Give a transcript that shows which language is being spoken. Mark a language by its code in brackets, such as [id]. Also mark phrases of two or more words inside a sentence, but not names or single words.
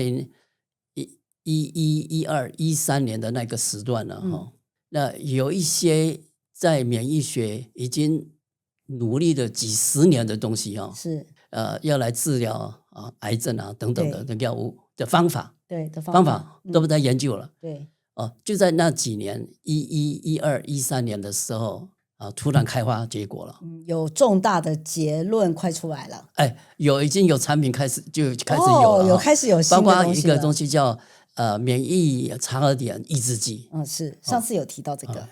[zh] 2012、13 年的那個時段呢那有一些在免疫學已經努力了幾十年的東西要來治療癌症等等的藥物的方法，方法都在研究了，就在那幾年12、13年的時候突然開花結果了，有重大的結論快出來了，已經有產品開始有了，開始有新的東西了，包括一個東西叫免疫查核點抑制劑，是上次有提到這個，